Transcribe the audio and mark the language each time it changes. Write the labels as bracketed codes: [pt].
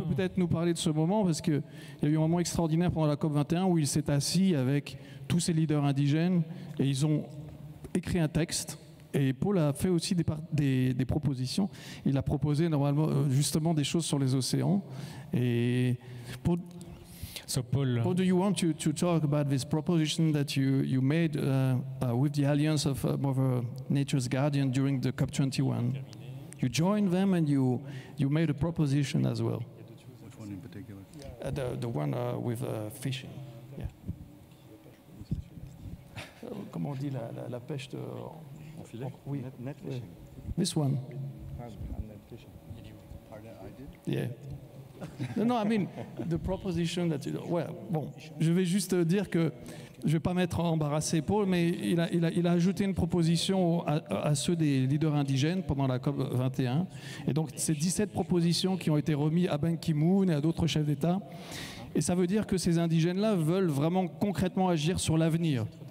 [fr] Il peut peut-être nous parler de ce moment parce qu'il y a eu un moment extraordinaire pendant la COP 21 où il s'est assis avec tous ces leaders indigènes et ils ont écrit un texte. Et Paul a fait aussi des propositions. Il a proposé normalement justement des choses sur les océans. Et [en] So Paul, do you want to talk about this proposition that you made with the Alliance of Mother Nature's Guardian during the COP21? You joined them and you made a proposition as well. Which one in particular? The one with fishing. Yeah. [fr] Comment on dit la pêche de... En filet? Oui. [en] Net fishing. This one. Net fishing. I did? Yeah. No, I mean, the proposition that... [fr] Ouais, bon, je vais juste dire que je ne vais pas mettre embarrassé Paul, mais il a ajouté une proposition à ceux des leaders indigènes pendant la COP 21. Et donc, c'est 17 propositions qui ont été remises à Ban Ki-moon et à d'autres chefs d'État. Et ça veut dire que ces indigènes-là veulent vraiment concrètement agir sur l'avenir.